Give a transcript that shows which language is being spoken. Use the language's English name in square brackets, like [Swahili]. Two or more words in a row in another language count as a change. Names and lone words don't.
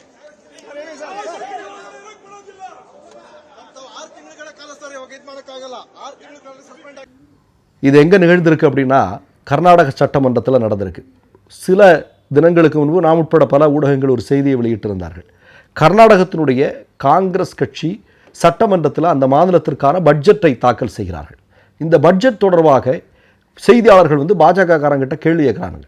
[Kannada] 6 ತಿಂಗಳ ಕಾಲ ಸರ್ ಇವಾಗ ಇದು ಮಾಡೋಕ್ಕಾಗಲ್ಲ. 6 ತಿಂಗಳ ಕಾಲ ಸಸ್ಪೆಂಡ್ ಆಗಿ [Tamil] இது எங்கே நிகழ்ந்திருக்கு அப்படின்னா கர்நாடக சட்டமன்றத்தில் நடந்திருக்கு. சில தினங்களுக்கு முன்பு நாம் உட்பட பல ஊடகங்கள் ஒரு செய்தியை வெளியிட்டிருந்தார்கள். கர்நாடகத்தினுடைய காங்கிரஸ் கட்சி சட்டமன்றத்தில் அந்த மாநிலத்திற்கான பட்ஜெட்டை தாக்கல் செய்கிறார்கள். இந்த பட்ஜெட் தொடர்பாக செய்தியாளர்கள் பாஜக காரங்கிட்ட கேள்வி கேட்குறாங்க.